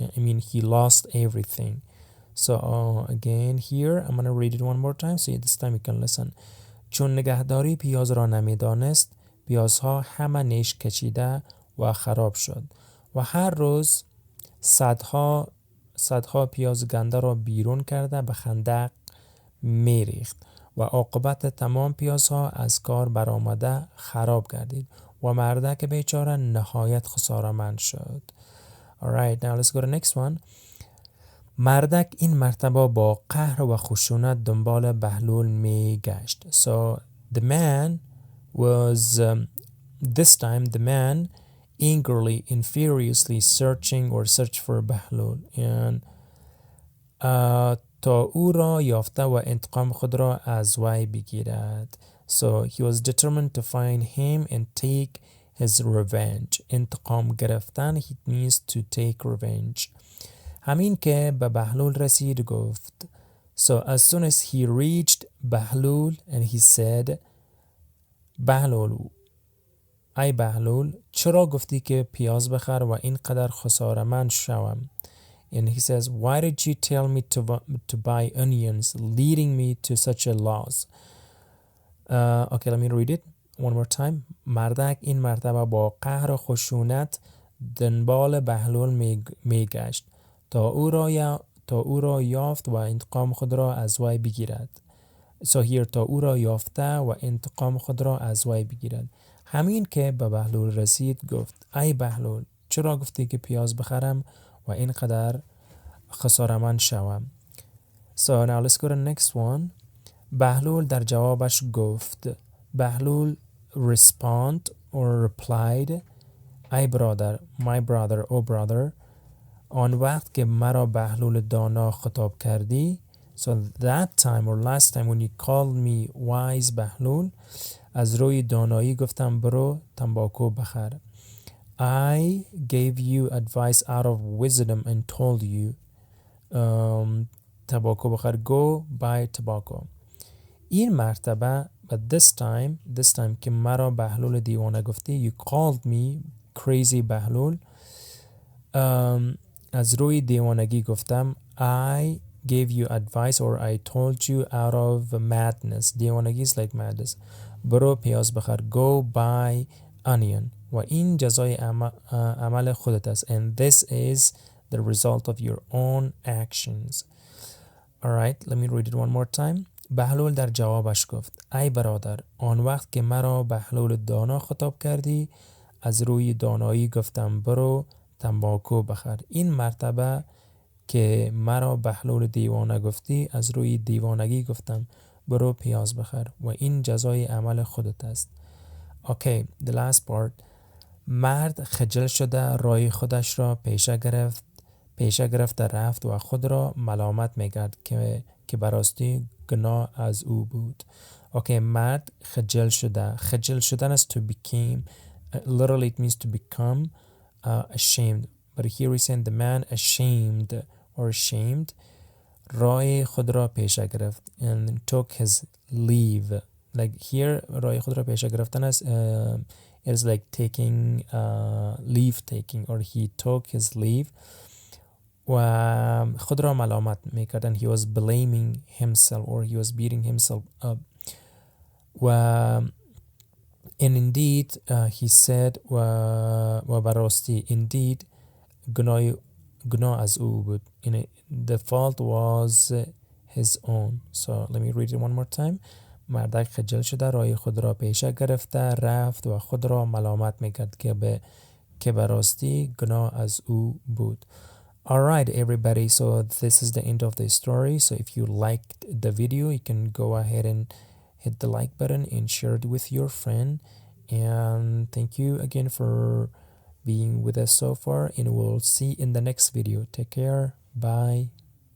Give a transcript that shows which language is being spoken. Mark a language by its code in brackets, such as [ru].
[en] I mean, he lost everything. So again here, I'm going to read it one more time. So this time you can listen. [fa] چون نگهداری پیاز را نمیدانست، پیازها همه نیش کشیده و خراب شد. و هر روز صدها پیاز گنده را بیرون کرده به خندق میریخت و عاقبت تمام پیازها از کار برآمده خراب گردید و مردک بیچاره نهایت خساره‌مند شد. [en] Alright, now let's go to the next one. [fa] مردک این مرتبه با قهر و خشونت دنبال بهلول می گشت. [en] So the man was this time the man angrily and furiously searched for بهلول and [fa] تا او را یافته و انتقام خود را از وی بگیرد. [en] So he was determined to find him and take his revenge. انتقام گرفتن it means to take revenge. [fa] همین که به بهلول رسید گفت. [en] So as soon as he reached Bahlul and he said, [fa] بهلول ای بهلول چرا گفتی که پیاز بخر و اینقدر خساره‌مند شوم؟ [en] And he says, why did you tell me to buy onions, leading me to such a loss? Okay, let me read it one more time. [fa] مردک این مرتبه با قهر و خشونت دنبال بهلول می گشت تا او را یافت و انتقام خود را از وی بگیرد. [en] So here [fa] تا او را یافته و انتقام خود را از وی بگیرد. همین که به بهلول رسید گفت ای بهلول چرا گفتی که پیاز بخرم و اینقدر خساره‌مند شوم؟ [en] So now let's go to the next one. [fa] بهلول در جوابش گفت. بهلول replied ای برادر [en] my brother oh brother [fa] آن وقت که مرا بهلول دانا خطاب کردی. [en] So that time or last time when you called me wise [fa] بهلول از روی دانایی گفتم برو تنباکو بخر. [en] I gave you advice out of wisdom and told you [fa] تباکو بخر [en] go buy tobacco. [fa] این مرتبه [en] but this time [fa] که مرا بهلول دیوانه گفتی [en] you called me crazy [fa] بهلول از روی دیوانگی گفتم [en] I gave you advice or I told you out of madness. دیوانگی is like madness. [fa] برو پیاز بخر [en] go buy onion [fa] و این جزای عمل خودت است [en] and this is the result of your own actions. Alright, let me read it one more time. [fa] بهلول در جوابش گفت ای برادر آن وقت که مرا بهلول دانا خطاب کردی از روی دانایی گفتم برو تنباکو بخر. این مرتبه که مرا بهلول دیوانه گفتی از روی دیوانگی گفتم برو پیاز بخر و این جزای عمل خودت است. [en] Okay, the last part. [fa] مرد خجل شده رای خودش را پیشه گرفت رفت و خود را ملامت می‌کرد که براستی گناه از او بود. Okay, مرد خجل شدن است to became. [en] Literally it means to become ashamed. But here we saying the man ashamed [fa] رای خود را پیشه گرفت [en] and took his leave. Like here [fa] رای خود را پیشه گرفتن است [en] it is like taking leave taking or he took his leave. [fa] و خود را ملامت میکرد [en] and he was blaming himself or he was beating himself up. [fa] و [en] and indeed he said [fa] و براستی indeed گناه از او بود. [en] The fault was his own. So let me read it one more time. [fa] مردک خجل شده راه خود را پیشه گرفته رفت و خود را ملامت میکرد که براستی گناه از او بود. [en] Alright everybody, so this is the end of the story. So if you liked the video, you can go ahead and hit the like button and share it with your friend. And thank you again for being with us so far, and we'll see in the next video. Take care. Bye.